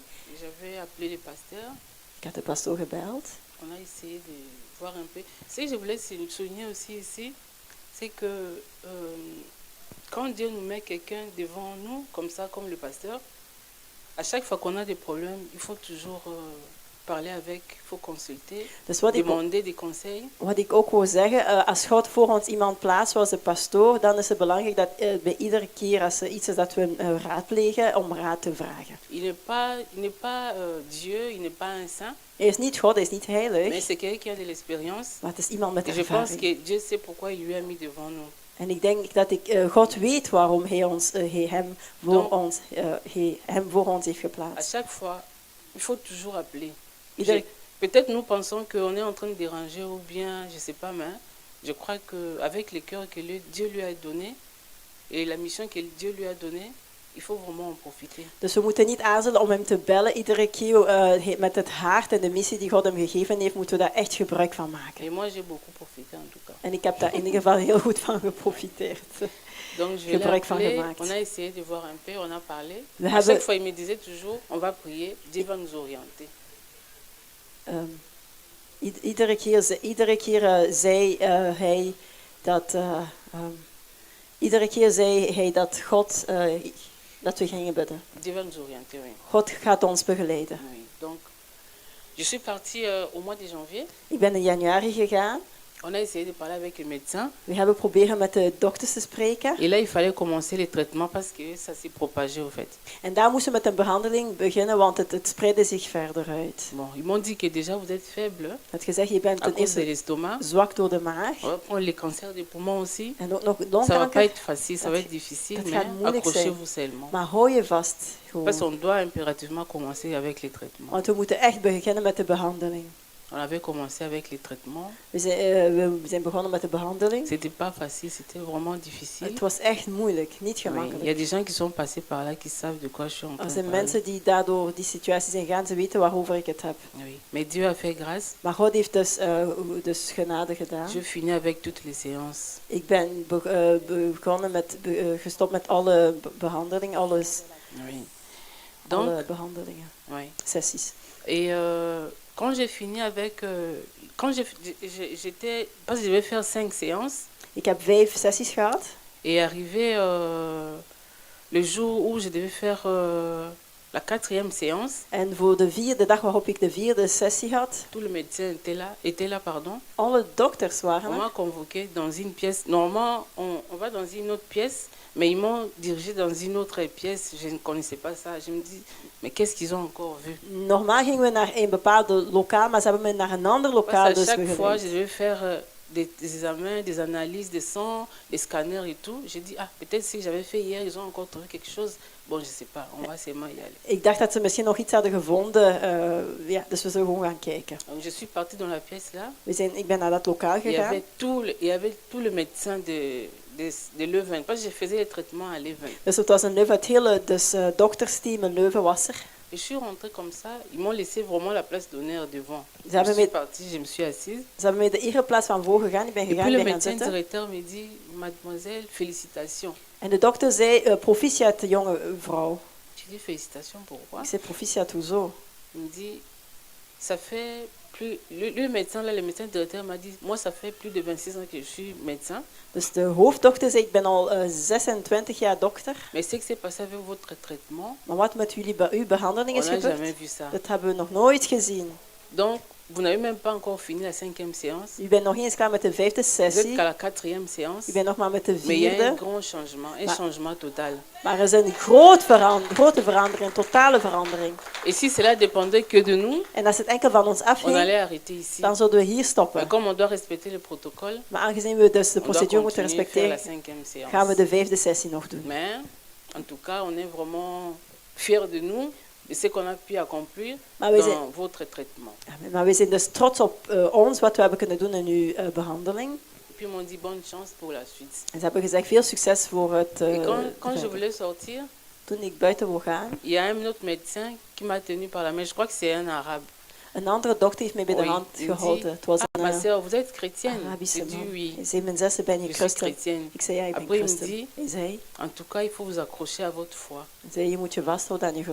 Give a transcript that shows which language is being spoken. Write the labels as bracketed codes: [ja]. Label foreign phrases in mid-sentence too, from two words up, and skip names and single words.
[fr] J'avais appelé le pasteur. [nl] Ik had de pastoor gebeld. [fr] On a essayé de voir un peu. Ce que je voulais souligner aussi ici, c'est que quand Dieu nous met quelqu'un devant nous, comme ça, comme le pasteur, à chaque fois qu'on a des problèmes, il faut toujours parler avec, il faut consulter, [nl] Dus wat [fr] demander des conseils. [nl] ik ook wil zeggen, als God voor ons iemand plaatst zoals de pastoor, dan is het belangrijk dat bij iedere keer als er iets is dat we raadplegen, om raad te vragen. [fr] Il n'est pas Dieu, il n'est pas un saint, [nl] Hij is niet God, hij is niet [fr] mais [nl] heilig, [fr] c'est quelqu'un qui a de l'expérience. [nl] maar het is iemand met [fr] Et je pense [nl] ervaring. [fr] que Dieu sait pourquoi il lui a mis devant nous. [nl] En ik denk dat God weet waarom hij hem voor ons heeft [fr] À [nl] geplaatst. [fr] chaque fois, il faut toujours appeler. [nl] Ieder- [fr] Peut-être nous pensons qu'on est en train de déranger ou bien, je ne sais pas, mais je crois qu'avec le cœur que Dieu lui a donné et la mission que Dieu lui a donnée, il faut vraiment en profiter. [nl] Dus we moeten niet aarzelen om hem te bellen. Iedere keer met het hart en de missie die God hem gegeven heeft, moeten we daar echt gebruik van maken. [fr] Et moi, j'ai beaucoup profité en tout cas. [nl] En ik heb daar in ieder geval heel goed van geprofiteerd. [fr] Donc, je l'ai [nl] Gebruik van [fr] appelé, [nl] gemaakt. [fr] on a essayé de voir un peu, on a parlé. [nl] We [fr] À [nl] hebben- [fr] chaque fois, il me disait toujours, on va prier, Dieu va nous orienter. [nl] Iedere keer zei hij dat. Iedere keer zei hij dat God. Dat we gingen bidden. [fr] Dieu va nous orienter, oui. [nl] God gaat ons begeleiden. [fr] Oui. Donc, je suis partie au mois de janvier. [nl] Ik ben in januari gegaan. [fr] On a essayé de parler avec le médecin. [nl] We hebben proberen met de dokters te spreken. [fr] Et là, il fallait commencer les traitements parce que ça s'est propagé au fait. [nl] En daar moesten we met een behandeling beginnen, want het spreidde zich verder uit. [fr] Bon, ils m'ont dit que déjà vous êtes faible [nl] Het gezegd, je bent [fr] à [nl] ten [fr] cause de [nl] eerste [fr] l'estomac. [nl] zwak door de maag. [fr] On va prendre les cancers des poumons aussi. [nl] En ook nog [fr] Ça va pas [nl] longkanker. [fr] être facile, ça va être difficile, [nl] dat [fr] mais [nl] gaat moeilijk [fr] accrochez-vous seulement. [nl] Maar hou je vast. [fr] Parce [nl] Gewoon. [fr] qu'on doit impérativement commencer avec les traitements. [nl] Want we moeten echt beginnen met de behandeling. [fr] On avait commencé avec les traitements. [nl] We zijn begonnen met de behandeling. [fr] C'était pas facile, c'était vraiment difficile. [nl] Het was echt moeilijk, niet [fr] Oui, il y a [nl] gemakkelijk. [fr] des gens qui sont passés par là qui savent de quoi je suis en train [nl] Er [fr] de [nl] zijn [fr] parler. [nl] mensen die daardoor die situatie zijn gegaan, ze weten waarover ik het heb. [fr] Oui. Mais Dieu a fait grâce. [nl] Maar God heeft dus genade gedaan. [fr] Je finis avec toutes les séances. [nl] Ik ben begonnen gestopt met alle behandelingen, [fr] Oui. Donc, [nl] alle behandelingen, [fr] oui. [nl] sessies. [fr] Et quand j'ai fini avec... quand j'étais... Parce que je devais faire 5 séances. [nl] Ik heb 5 sessies gehad. [fr] Et arrivé le jour où je devais faire la 4e séance, [nl] En voor de dag waarop ik de 4e sessie had, [fr] tout le médecin était là, pardon. [nl] alle dokters waren [fr] On [nl] er. [fr] m'a convoqué dans une pièce. Normalement, on va dans une autre pièce, mais ils m'ont dirigé dans une autre pièce. Je ne connaissais pas ça. Je me dis, mais qu'est-ce qu'ils ont encore vu? [nl] Normaal gingen we naar een bepaald lokaal, maar ze hebben me naar een ander lokaal [fr] Parce [nl] dus [fr] qu'à chaque fois, je [nl] begeleid. [fr] devais faire des examens, des analyses, des sangs, des scanners et tout. J'ai dit, ah, peut-être si j'avais fait hier, ils ont encore trouvé quelque chose. Bon, je ne sais pas, on va seulement y aller. [nl] Ik dacht dat ze misschien nog iets hadden gevonden, dus we zullen gewoon gaan kijken. [fr] Donc, je suis partie dans la pièce là. [nl] Ik ben naar dat lokaal [fr] Il y [nl] gegaan. [fr] avait tout le médecin de Leuven. Parce que je faisais les traitements à Leuven. [nl] Dus het was in Leuven, het hele doktersteam in Leuven was er. [fr] Je suis rentrée comme ça. Ils m'ont laissé vraiment la place d'honneur devant. [nl] Ze [fr] Je [nl] hebben [fr] suis [nl] me, [fr] partie, je me suis assise. [nl] ze hebben me de ereplaats van voor gegaan. Ik ben [fr] Et [nl] gegaan, [fr] puis [nl] ik [fr] le [nl] ben gaan [fr] médecin [nl] zitten. [fr] directeur me dit, mademoiselle, félicitations. [nl] En de dokter zei, proficiat jonge vrouw. [fr] Je dis félicitations, pourquoi? [nl] Ik zei, proficiat, hoezo? [fr] Il me dit, ça fait plus... Le médecin, là, le médecin directeur m'a dit, moi, ça fait plus de 26 ans que je suis médecin. [nl] Dus de hoofddokter zei, ik ben al 26 jaar dokter. [fr] Mais ce qui s'est passé avec votre traitement, [nl] Maar wat met uw behandeling [fr] on [nl] is [fr] n'a [nl] gebeurd, [fr] jamais vu ça. [nl] dat hebben we nog nooit gezien. [fr] Donc, Vous n'avez même pas encore fini la 5e séance. [nl] U bent nog niet eens klaar met de 5e [fr] Vous êtes [nl] sessie. [fr] qu'à la 4e séance. [nl] U bent nog maar met de [fr] Mais il y a un [nl] 4e. [fr] grand changement, un [nl] Maar- [fr] changement total. [nl] Maar er is een grote verandering, een totale verandering. [fr] Et si cela dépendait que de nous, [nl] En als het enkel van ons [fr] on [nl] afhing, [fr] allait arrêter ici. [nl] dan zouden we hier [fr] Mais [nl] stoppen. [fr] comme on doit respecter le protocole, [nl] Maar aangezien we dus de [fr] on doit [nl] procedure moeten [fr] continuer à faire la [nl] respecteren, [fr] 5e séance. [nl] gaan we de 5e sessie nog doen. [fr] Mais, en tout cas, on est vraiment fiers de nous, de ce qu'on a pu accomplir [nl] Maar we zijn, [fr] dans votre traitement. [nl] maar we zijn dus trots op ons, wat we hebben kunnen doen in uw behandeling. [fr] Et puis, ils m'ont dit bonne chance pour la suite. [nl] En ze hebben gezegd, veel succes voor het [fr] Et quand je [nl] verder. [fr] voulais sortir, [nl] Toen ik buiten wil gaan, [fr] il y a un autre médecin qui m'a tenu par la main. Je crois que c'est un arabe. [nl] een andere dokter heeft mij bij de [fr] Oui, [nl] hand [fr] il me [nl] gehouden. [fr] dit, [nl] Het was [fr] ah, [nl] een [fr] ma soeur, vous êtes chrétienne? [nl] Arabische [fr] J'ai dit [nl] man. [fr] oui, [nl] Hij zei, mijn zuster, ben je [fr] je suis [nl] christen? [fr] chrétienne. [nl] Ik zei, ja, ik ben [fr] Après, il me [nl] christen. [fr] dit, [nl] Hij zei, [fr] en tout cas, il faut vous accrocher à votre foi. [nl] hij zei, je moet je vasthouden aan je